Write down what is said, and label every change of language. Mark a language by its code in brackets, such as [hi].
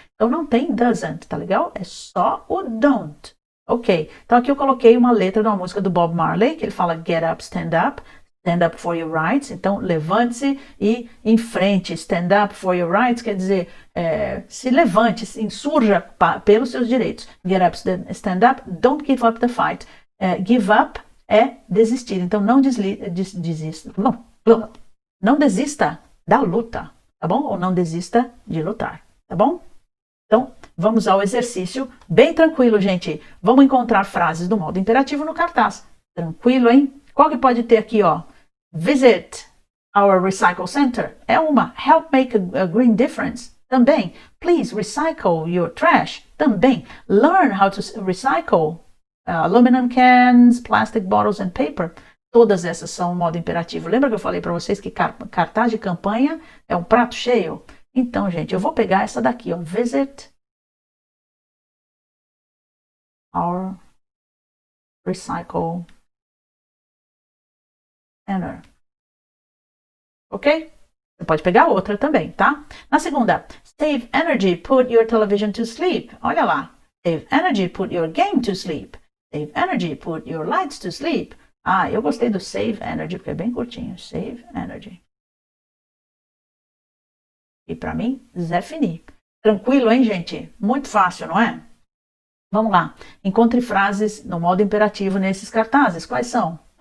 [pt] Então, não tem doesn't, tá legal? É só o don't. Ok. Então, aqui eu coloquei uma letra de uma música do Bob Marley, que ele fala [en] get up, stand up. Stand up for your rights, [pt] então levante-se e enfrente. [en] Stand up for your rights [pt] quer dizer se levante, se insurja pelos seus direitos. [en] Get up, stand up, don't give up the fight. Give up [pt] é desistir, então não desista. Não desista da luta, tá bom? Ou não desista de lutar, tá bom? Então, vamos ao exercício bem tranquilo, gente. Vamos encontrar frases do modo imperativo no cartaz. Tranquilo, hein? Qual que pode ter aqui, ó? [en] Visit our recycle center. [pt] É uma. [en] Help make a green difference. [pt] Também. [en] Please recycle your trash. Também. Learn how to recycle aluminum cans, plastic bottles and paper. [pt] Todas essas são modo imperativo. Lembra que eu falei para vocês que cartaz de campanha é um prato cheio? Então, gente, eu vou pegar essa daqui, ó. [en] Visit our recycle center. Ok? [pt] Você pode pegar outra também, tá? Na segunda, [en] save energy, put your television to sleep. [pt] Olha lá. [en] Save energy, put your game to sleep. Save energy, put your lights to sleep. [pt] Ah, eu gostei do [en] save energy, [pt] porque é bem curtinho. [en] Save energy. [pt] E para mim, Zé Fini. Tranquilo, hein, gente? Muito fácil, não é? Vamos lá. Encontre frases no modo imperativo nesses cartazes. Quais são?